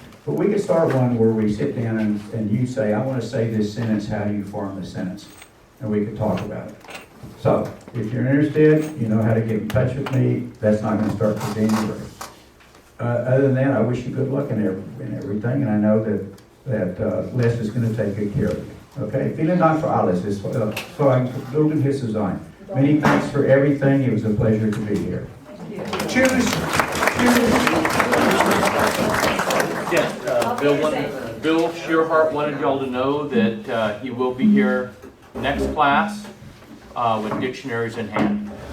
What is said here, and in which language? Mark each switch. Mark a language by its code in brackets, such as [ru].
[en] But we could start one where we sit down and you say, I want to say this sentence, how do you form the sentence? And we could talk about it. So, if you're interested, you know how to get in touch with me. That's not going to start till January. Other than that, I wish you good luck in everything, and I know that Les is going to take good care of you. [de] Okay? Vielen Dank für alles. Es war so ein Vergnügen, hier zu sein. [en] Many thanks for everything. It was a pleasure to be here. Cheers! Yeah, Bill Shearhart wanted y'all to know that he will be here next class with dictionaries in hand.